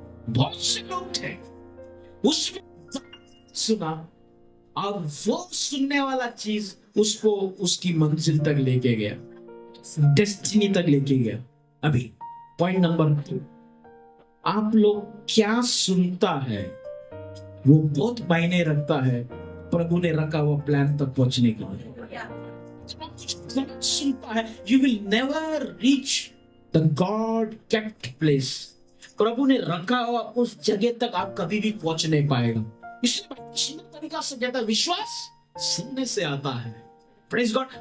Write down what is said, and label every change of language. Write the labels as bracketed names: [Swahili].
[Hindi] बहुत से लोग थे, उसने सुना और वो सुनने वाला चीज उसको उसकी मंजिल तक लेके गया, डेस्टिनी तक लेके गया। अभी पॉइंट नंबर 2, आप लोग क्या सुनता है वो बहुत मायने रखता है प्रभु ने रखा हुआ प्लान तक पहुंचने के लिए। [English] गलत सुनता है, you will never reach the God kept place। [Hindi] प्रभु ने रखा हुआ उस जगह तक आप कभी भी पहुंच नहीं पाएगा। इसलिए तरीका से कहता है, विश्वास सुनने से आता है। Praise God.